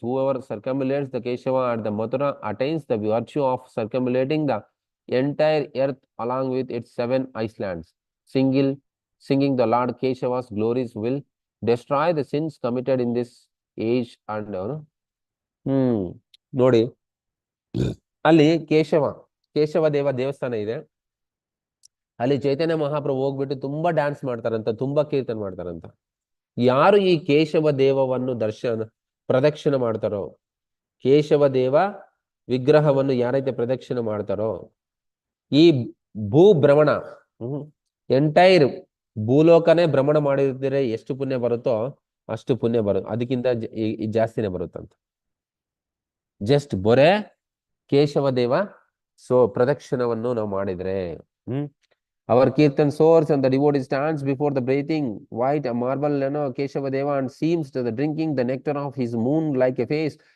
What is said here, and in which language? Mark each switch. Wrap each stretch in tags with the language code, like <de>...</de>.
<en>Whoever circumambulates the Keshava at the Mathura attains the virtue of circumambulating the entire earth along with its 7 islands. Singing the Lord Keshava's glories will destroy the sins committed in this age and</en> <kn>ನೋಡಿ ಅಲ್ಲಿ ಕೇಶವ ದೇವ ದೇವಸ್ಥಾನ ಇದೆ. ಅಲ್ಲಿ ಚೈತನ್ಯ ಮಹಾಪ್ರಭು ಹೋಗ್ಬಿಟ್ಟು ತುಂಬಾ dance ಮಾಡ್ತಾರಂತ, ತುಂಬಾ ಕೀರ್ತನೆ ಮಾಡ್ತಾರಂತ. ಯಾರು ಈ ಕೇಶವ ದೇವವನ್ನು ಪ್ರದಕ್ಷಿಣೆ ಮಾಡ್ತಾರೋ, ಕೇಶವ ದೇವ ವಿಗ್ರಹವನ್ನು ಯಾರೈತೆ ಪ್ರದಕ್ಷಿಣೆ ಮಾಡ್ತಾರೋ, ಈ ಭ್ರಮಣ ಎಂಟೈರ್ ಭೂಲೋಕನೇ ಭ್ರಮಣ ಮಾಡಿದ್ರೆ ಎಷ್ಟು ಪುಣ್ಯ ಬರುತ್ತೋ ಅಷ್ಟು ಪುಣ್ಯ ಬರುತ್ತೆ. ಅದಕ್ಕಿಂತ ಜಾಸ್ತಿನೇ ಬರುತ್ತಂತ. ಜಸ್ಟ್ ಬೊರೆ ಕೇಶವ ದೇವ ಪ್ರದಕ್ಷಿಣವನ್ನು ನಾವು ಮಾಡಿದ್ರೆ.</kn> <en>Our kirtan soars and the devotee stands before the breathing white marble Keshava Deva and seems to the drinking the nectar of his moon like a face.</en>